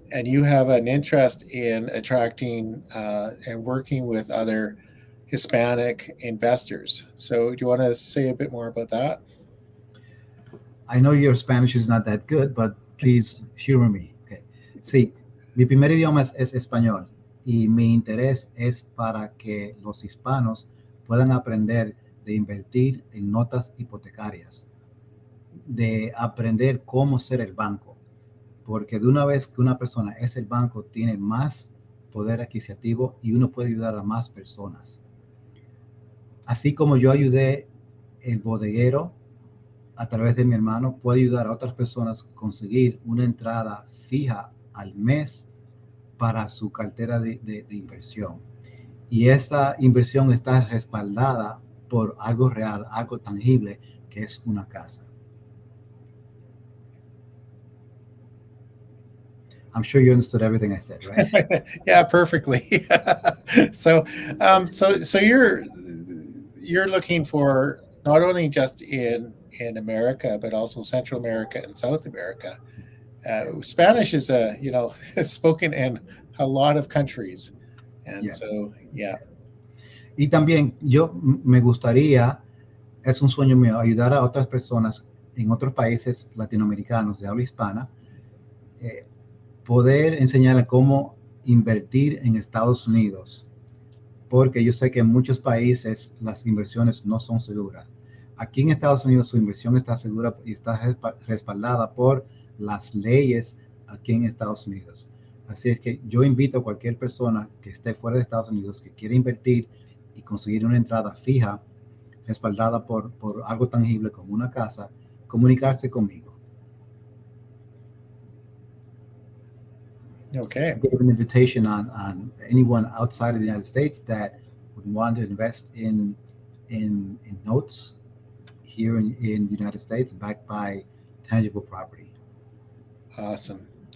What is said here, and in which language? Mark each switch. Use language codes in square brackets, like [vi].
[en] and you have an interest in attracting and working with other Hispanic investors. So do you want to say a bit more about that? I know your Spanish is not that good, but please humor me. Okay. [es] Sí, mi primer idioma es español y mi interés es para que los hispanos puedan aprender de invertir en notas hipotecarias, de aprender cómo ser el banco, porque de una vez que una persona es el banco, tiene más poder adquisitivo y uno puede ayudar a más personas. Así como yo ayudé el bodeguero a través de mi hermano, puedo ayudar a otras personas a conseguir una entrada fija al mes para su cartera de inversión. Y esa inversión está respaldada por algo real, algo tangible, que es una casa. [en] I'm sure you understood everything I said, right? Yeah, perfectly. So, so you're looking for not only just in America, but also Central America and South America. Yes. Spanish is spoken in a lot of countries, and Yes. so yeah, Yes. [es] Y también yo me gustaría, es un sueño mío, ayudar a otras personas en otros países latinoamericanos de habla hispana, eh, poder enseñarles cómo invertir en Estados Unidos, porque yo sé que en muchos países las inversiones no son seguras. Aquí en Estados Unidos su inversión está segura y está respaldada por las leyes aquí en Estados Unidos. Así es que yo invito a cualquier persona que esté fuera de Estados Unidos, que quiera invertir y conseguir una entrada fija, respaldada por algo tangible como una casa, comunicarse conmigo. Okay. [en] I give an invitation on anyone outside of the United States that would want to invest in notes here in the United States backed by tangible property. Awesome.